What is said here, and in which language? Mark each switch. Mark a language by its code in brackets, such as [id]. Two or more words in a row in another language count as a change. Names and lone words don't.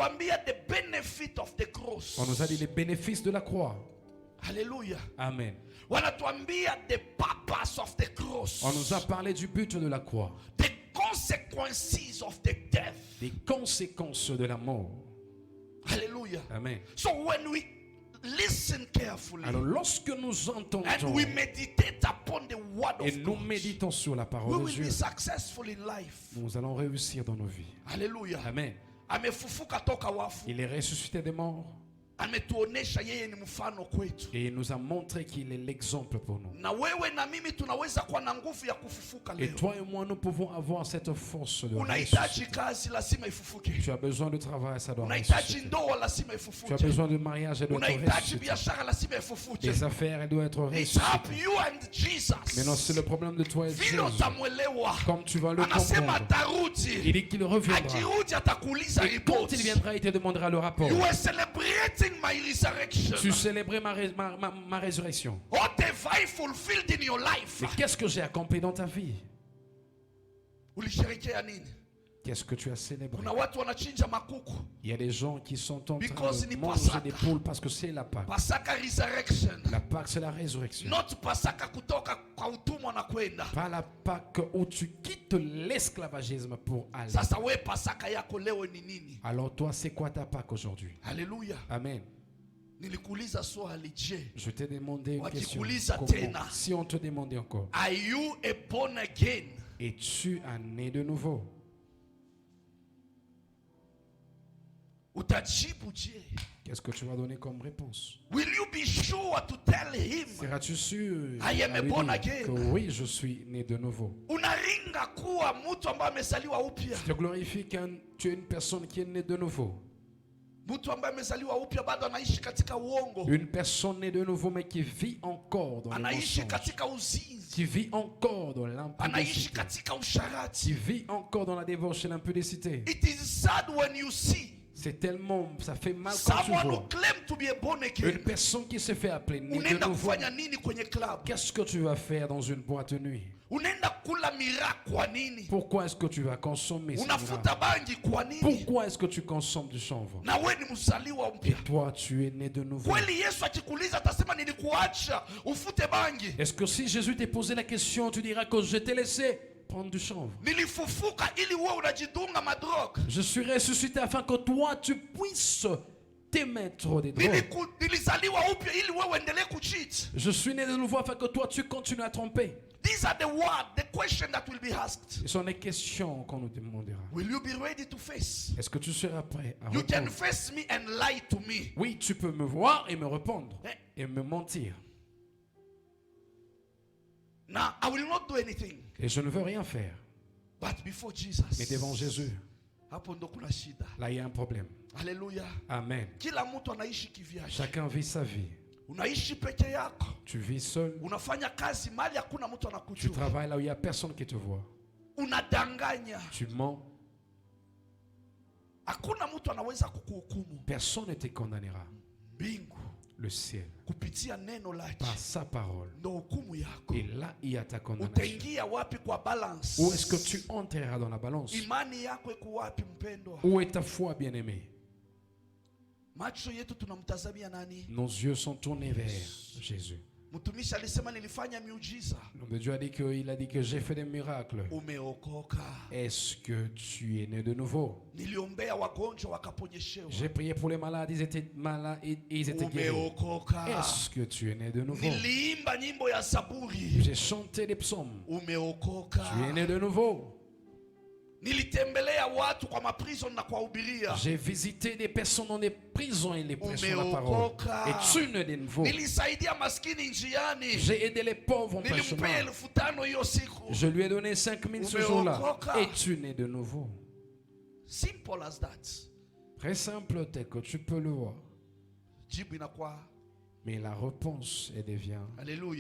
[fr] On nous a dit les bénéfices de la croix. Alléluia. Amen. On nous a parlé du but de la croix. Des conséquences de la mort. Alléluia. Amen. [en] So when we listen carefully, [fr] alors lorsque nous entendons [en] and we meditate upon the word [fr] et [en] of [fr] nous [en] God, [fr] méditons sur la [en] we [fr] parole de [en] will [fr] Dieu, [en] be successful in life. [fr] nous allons réussir dans nos vies. Alléluia. Amen. [sw] Amefufuka toka wafu. [fr] Il est ressuscité des morts. [sw] Ametuonesha yeye ni mfano kwetu. [fr] Et il nous a montré qu'il est l'exemple pour nous. [sw] Na wewe na mimi tunaweza kuwa na nguvu ya kufufuka leo. [fr] Et toi et moi, nous pouvons avoir cette force de [sw] Unahitaji [fr] ressusciter. [sw] kazi lazima ifufuke. [fr] Tu as besoin de travail, ça doit [sw] Unahitaji [fr] ressusciter. [sw] ndoa lazima [fr] Tu as [sw] ifufuke. [fr] besoin de mariage, elle doit être [sw] Unahitaji [fr] ressuscitée. [sw] biashara lazima ifufuke. [fr] Les affaires, elles doivent être [en] It's up [fr] ressuscitées. [en] you and Jesus. [fr] Maintenant, c'est le problème de toi et [sw] Vile [fr] Jésus. [sw] utamwelewa. [fr] Comme tu vas le [sw] Anasema [fr] comprendre. [sw] atarudi. [fr] Il dit qu'il reviendra. [sw] Akirudi atakuuliza [fr] Et quand [sw] report. [fr] il viendra, il te demandera le rapport. [en] You are celebrating my resurrection. [fr] Tu célébrais ma résurrection. [en] What have I fulfilled in your life? [fr] Mais qu'est-ce que j'ai accompli dans ta vie? [sw] Ulisherehekea nini? [fr] Qu'est-ce que tu as célébré? [sw] Kuna watu wanachinja makuku. [fr] Il y a des gens qui sont en train [sw] Because [fr] de [sw] ni [fr] manger [sw] Pasaka. [fr] des poules parce que c'est la Pâque. [sw] Pasaka resurrection. [fr] La Pâque, c'est la résurrection. [sw] Not Pasaka kutoka kwa utumwa na kwenda. [fr] Pas la Pâque où tu quittes l'esclavagisme pour aller. [sw] Sasa we Pasaka yako leo ni nini? [fr] Alors toi, c'est quoi ta Pâque aujourd'hui? Alléluia. Amen. [sw] Nilikuuliza swali, je, [fr] Je t'ai demandé une question. [sw] Wakikuuliza [fr] Comment? [sw] tena. [fr] Si on te demandait encore, [en] are you a born again? [fr] es-tu un né de nouveau? [sw] Utajibu je? [fr] Qu'est-ce que tu vas donner comme réponse? [en] Will you be sure to tell him? [fr] Seras-tu sûr [en] I am [fr] à [en] a [fr] lui [en] born [fr] dire [en] again. [fr] que oui, je suis né de nouveau? [sw] Unaringa kuwa mtu ambaye amezaliwa upya. [fr] Je te glorifie quand tu es une personne qui est née de nouveau. [sw] Mtu ambaye amezaliwa upya bado anaishi katika uongo. [fr] Une personne née de nouveau mais qui vit encore dans le [sw] Anaishi [fr] mensonge. [sw] katika uzinzi. [fr] Qui vit encore dans [sw] Anaishi [fr] l'impudicité. [sw] katika [fr] Qui [sw] usharati. [fr] vit encore dans la débauche et l'impudicité. [en] It is sad when you see [fr] C'est tellement, ça fait mal quand tu [en] someone who [fr] vois [en] claim to be a born [fr] une [en] again. [fr] personne qui se fait appeler né de [sw] Unaenda [fr] nouveau. [sw] kufanya nini kwenye club? [fr] Qu'est-ce que tu vas faire dans une boîte de nuit? [sw] Unaenda kula miraa kwa nini? [fr] Pourquoi est-ce que tu vas consommer ce [sw] Unafuta [fr] miracle? [sw] bangi kwa nini? [fr] Pourquoi est-ce que tu consommes du chanvre? [sw] Na wewe ni mzaliwa [fr] Et [sw] mpya. [fr] toi, tu es né de nouveau. [sw] Kweli Yesu akikuuliza atasema nilikuacha ufute bangi? [fr] Est-ce que si Jésus t'ait posé la question, tu diras que je t'ai laissé prendre du chanvre? [sw] Nilifufuka ili wewe unajidunga madroga. [fr] Je suis ressuscité afin que toi, tu puisses t'émettre des drogues. Je suis né de nouveau afin que toi tu continues à tromper. [en] These are the words, the question that will be asked. [fr] Ce sont les questions qu'on nous demandera. [en] Will you be ready to face? [fr] Est-ce que tu seras prêt à [en] You [fr] répondre? [en] can face me and lie to me. [fr] Oui, tu peux me voir et me répondre et me mentir. [en] Now, I will not do anything. [fr] Et je ne veux rien faire. [en] But before Jesus. [fr] Mais devant Jésus, [sw] Hapo ndo kuna shida. [fr] là il y a un problème. Alléluia. Amen. [sw] Kila mtu anaishi kivyake. [fr] Chacun vit sa vie. [sw] Unaishi peke yako. [fr] Tu vis seul. [sw] Unafanya kazi mahali hakuna mtu [fr] Tu [sw] anakujua. [fr] travailles là où il n'y a personne qui te voit. [sw] Unadanganya. [fr] Tu mens. [sw] Hakuna mtu anaweza kukuhukumu. [fr] Personne ne te condamnera. [sw] Mbingu. [fr] Le ciel. [sw] Kupitia neno lake. [fr] Par sa parole. [sw] Ndo hukumu yako. [fr] Et là, il y a ta condamnation. [sw] Utaingia wapi kwa balance? [fr] Où est-ce que tu entreras dans la balance? [sw] Imani yako iko wapi mpendwa? [fr] Où est ta foi, bien-aimé? [sw] Macho yetu tunamtazamia nani? [fr] Nos yeux sont tournés vers Jésus. [sw] Mtumishi alisema nilifanya miujiza. [fr] L'homme de Dieu il a dit que j'ai fait des miracles. [sw] Umeokoka. [fr] Est-ce que tu es né de nouveau? [sw] Niliombea wagonjwa wakaponyeshewa. [fr] J'ai prié pour les malades, ils étaient malades et ils étaient guéris. [sw] Umeokoka. [fr] Est-ce que tu es né de nouveau? [sw] Niliimba nyimbo ya Zaburi. [fr] J'ai chanté des psaumes. [sw] Umeokoka. [fr] Tu es né de nouveau. [sw] Nilitembelea watu kwa maprison na kuwahubiria. [fr] J'ai visité des personnes dans des prisons et les prêchant la parole. Et tu n'es de nouveau. [sw] Nilisaidia maskini njiani. [fr] J'ai aidé les pauvres en chemin. [sw] Nilimpea 5,000 hiyo siku. [fr] Je lui ai donné 5,000 ce jour-là. Et tu n'es de nouveau. [en] Simple as that. [fr] Très simple, tel que tu peux le voir. [sw] Jibu inakuwa. [fr] Mais la réponse elle devient. Alléluia.